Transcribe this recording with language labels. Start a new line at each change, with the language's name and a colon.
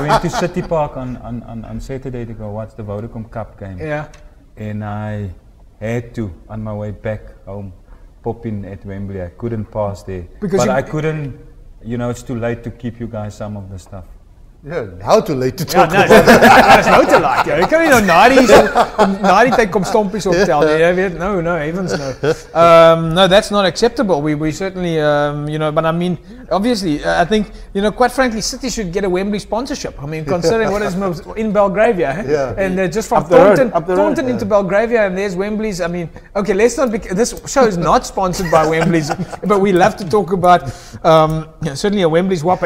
English: went to City Park on Saturday to go watch the Vodacom Cup game. Yeah. And I had to, on my way back home, pop in at Wembley. I couldn't pass there. But I couldn't, you know, it's too late to keep you guys some of the stuff. Yeah, how too late to talk about
Afrikaans: that? Is nou te laat. Jy kan nie nou na die tyd kom stompies optel nie. Jy weet,
English: no, heavens no. No, that's not acceptable. We certainly, you know, but I mean, obviously, I think, you know, quite frankly, City should get a Wembley sponsorship. I mean, considering what is in Belgravia, yeah. And just from Thornton into Belgravia, and there's Wembley's. I mean, okay, let's not. This show is not sponsored by Wembley's, but we love to talk about certainly a Wembley's Whopper.